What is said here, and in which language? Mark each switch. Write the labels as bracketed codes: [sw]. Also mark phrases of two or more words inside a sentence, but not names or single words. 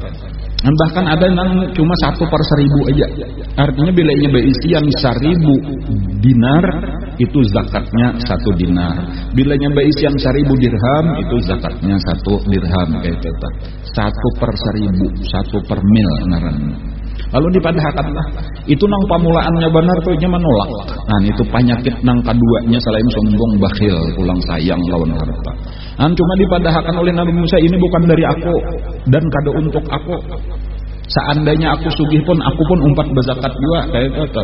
[id] Bahkan ada yang cuma 1/1000 aja. Artinya bila ini berisian 1000 dinar itu zakatnya 1 dinar. Bila nya berisian 1000 dirham itu zakatnya 1 dirham kayak itu. [bjn] 1/1000, 1/mil ngaranna. Lalu dipadahkanlah itu nang pamulaannya benar tuh nya menolak. Itu penyakit nang keduanya selain sombong bakhil ulang sayang lawan harta. Cuma dipadahkan oleh Nabi Musa ini bukan dari aku dan kada untuk aku. Seandainya aku sugih pun aku pun umpat berzakat juga kayak itu.